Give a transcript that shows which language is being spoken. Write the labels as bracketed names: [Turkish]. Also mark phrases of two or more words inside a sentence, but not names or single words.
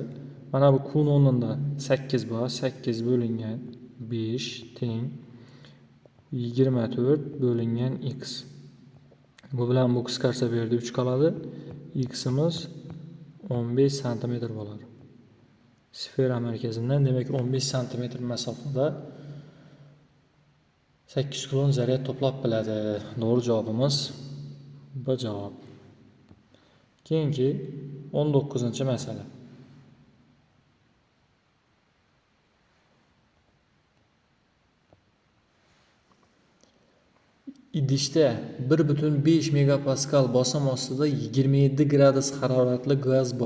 [Uzbek] Mana bu Q ning o'rnida 8 bor. 8 bo'lingan 5 teng 24 bo'lingan x. Bu bilan bu qisqarsa bu yerda 3 qoladi. X'imiz 15 cm bo'ladi. Sfera markazidan demak 15 cm masofada 8 kulon zaryad to'plab biladi. [Turkish] Doğru cevabımız bu cevap. [Uzbek] Keyingi 19-ci məsələ. İdishda 1,5 megapaskal bosim ostida 27 gradus haroratli gaz bor.